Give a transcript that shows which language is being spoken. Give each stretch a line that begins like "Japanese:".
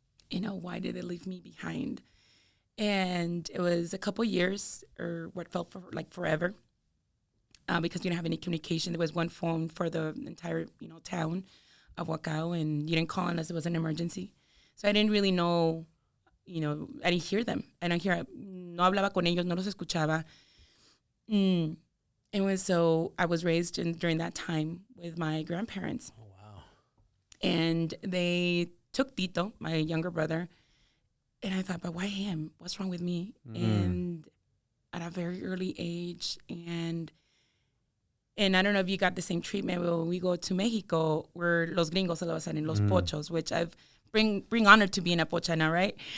English: Why did they leave me behind? And it was a couple years, or what felt forever, because we didn't have any communication. There was one phone for the entire, town of Huacao, and you didn't call unless it was an emergency. So I didn't really know, I didn't hear them.
Spanish: No hablaba con ellos, no los escuchaba.
English: And so I was raised during that time with my grandparents. Oh, wow. And they took Tito, my younger brother, and I thought, but why him? What's wrong with me? And at a very early age, and I don't know if you got the same treatment, but when we go to Mexico, we're
Spanish: los gringos se lo pasan en los pochos,
English: which I've bring honor to being a pocha now, right?